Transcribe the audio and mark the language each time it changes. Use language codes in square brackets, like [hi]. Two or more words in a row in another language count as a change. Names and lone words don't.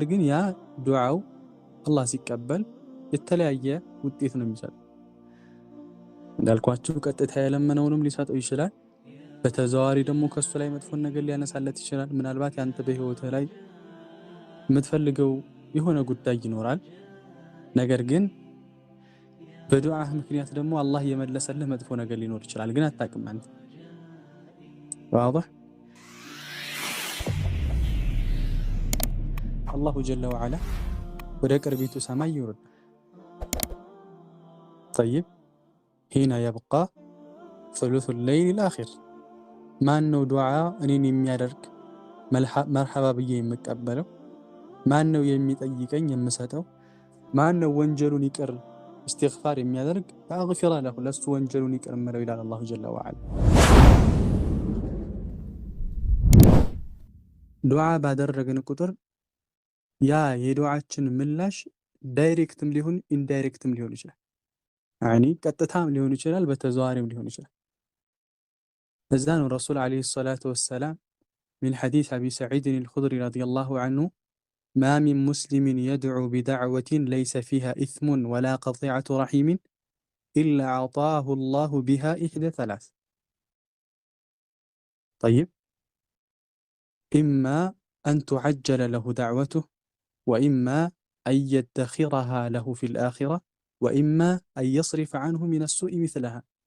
[am] ግን ያ ዱዓው አላህ ሲቀበል የተለያየ ውጤት ነው የሚሰጠው። እንዳልኳችሁ ቀጥታ የለመነውንም ሊሰጠው ይችላል። በተዘዋዋሪ ደግሞ ከሱ ላይ መጥፎን ነገር ሊያነሳለት ይችላል። ምናልባት ያንተ በህይወትህ ላይ የምትፈልገው የሆነ ጉዳይ ይኖራል። ነገር ግን በዱዓህ ምክንያት ደግሞ አላህ የመለሰልህ መጥፎ ነገር ሊኖር ይችላል። ግን አታውቅም አንተ። ዋضح [ar] الله جل وعلا [am] ወደ ቅርቢቱ ሰማይ ይወርዳል። [ar] طيب حين يبقى ثلث الليل الآخر [am] ማን ነው ዱዓ እኔን የሚያደርግ መርሐባ ብዬ የምቀበለው? ማን ነው የሚጠይቀኝ የምሰጠው? ማን ነው ወንጀሉን ይቅር استغفار የሚያደርግ? [ar] فأغفر له [am] ለሱ ወንጀሉን ይቅር እምለው ይላል [ar] الله جل وعلا። [am] ዱዓ ባደረግን ቁጥር ያ የዱዓችን ምላሽ ዳይሬክትም ሊሆን ኢንዳይሬክትም ሊሆን ይችላል። ያኒ ቀጥታም ሊሆን ይችላል፣ በተዘዋዋሪም ሊሆን ይችላል። እዛ ነው ረሱል [ar] عليه الصلاة والسلام من حديث أبي سعيد الخدري رضي الله عنه ما من مسلم يدعو بدعوة ليس فيها إثم ولا قطيعة رحيم إلا أعطاه الله بها إحدى ثلاث. طيب إما أن تعجل له دعوته وإما أن يدخرها له في الآخرة وإما أن يصرف عنه من السوء مثلها.